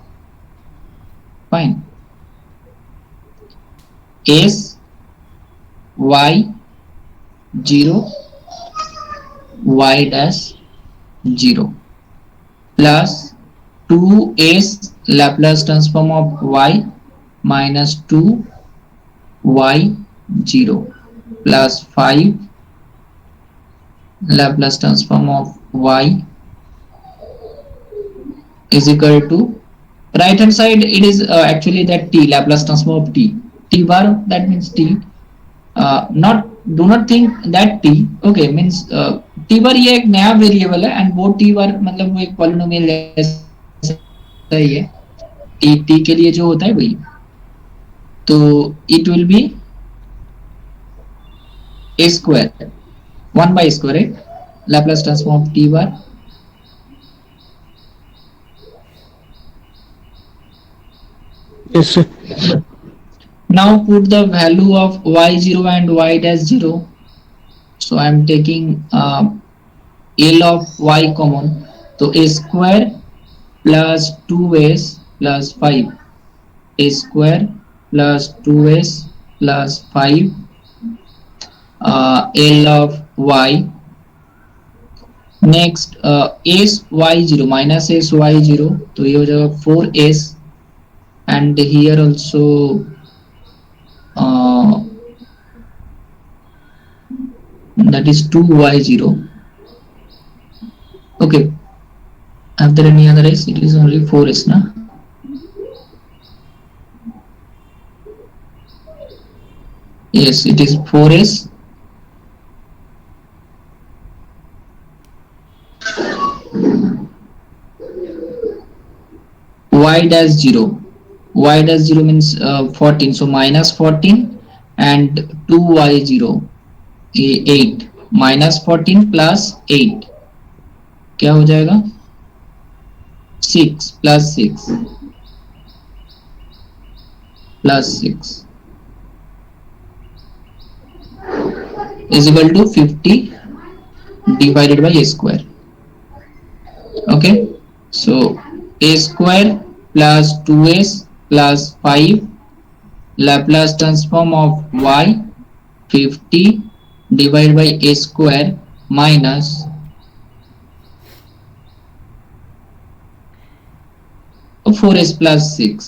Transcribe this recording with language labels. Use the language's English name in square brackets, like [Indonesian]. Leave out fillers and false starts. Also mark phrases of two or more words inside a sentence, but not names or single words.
[English] Fine. S y 0 y dash 0 plus 2s Laplace transform of y minus 2 y 0 plus 5 Laplace transform of y is equal to, right hand side it is actually that t, Laplace transform of t. t bar, that means t. Not do not think that t, okay, means t bar [Hindi] ये एक नया वेरिएबल है एंड वो t bar मतलब वो एक पॉलिनोमियल जैसा ही है, t के लिए जो होता है वही, तो [English] it will be a square 1 by square, right? Laplace transform of t bar. Yes, sir. Now put the value of y0 and y dash 0. So I am taking L of y common. So a square plus 2s plus 5. A square plus 2s plus 5. L of y. Next s y0 minus s y0. [Hindi] तो ये हो जाएगा [English] 4s and here also that is 2y0. Okay, are there any other s? It is only 4s na? Yes, it is 4s. Y dash 0. Y dash 0 means 14. So minus 14 and 2y0 8 minus 14 plus 8 [Hindi] क्या हो जाएगा [English] 6 plus 6 plus 6 is equal to 50 divided by a square. Okay, so a square plus 2s plus 5 Laplace transform of y 50 divided by a square minus of 4s plus 6.